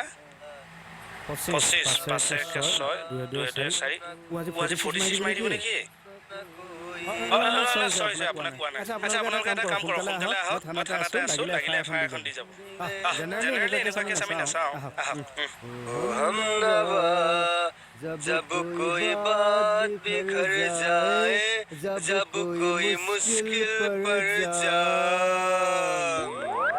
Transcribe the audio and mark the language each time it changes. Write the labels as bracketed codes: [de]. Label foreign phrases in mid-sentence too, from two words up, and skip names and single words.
[as] 25, 5 1 6 2 2 4। আজি 46 মাৰি দিব নেকি? চৰি আপোনাক কোৱা নাই। আচ্ছা আপোনালোকে এটা কাম কৰক, সোনকালে আহক। মই থানাতে আছোঁ, লাগিলে FIR এখন দি যাব। জেনেৰেলি এনেকুৱা কেছ আমি নাচাওঁ। আহক। [hi] जब कोई बात बिखर जाए जब कोई मुश्किल पड़ जाए